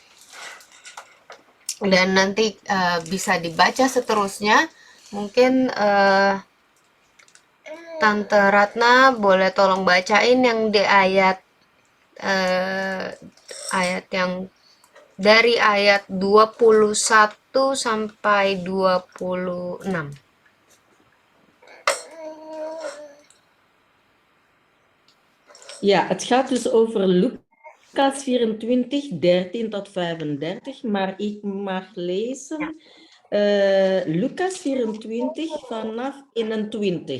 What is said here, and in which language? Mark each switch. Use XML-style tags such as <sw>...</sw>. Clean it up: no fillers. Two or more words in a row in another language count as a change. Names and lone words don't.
<id>Dan nanti bisa dibaca seterusnya. Mungkin Tante Ratna boleh tolong bacain yang di ayat yang dari ayat 21 sampai 26.</id> <nl>Ja, het gaat dus over Lucas 24, 13 tot 35, maar ik mag lezen Lucas 24 vanaf 21.</nl>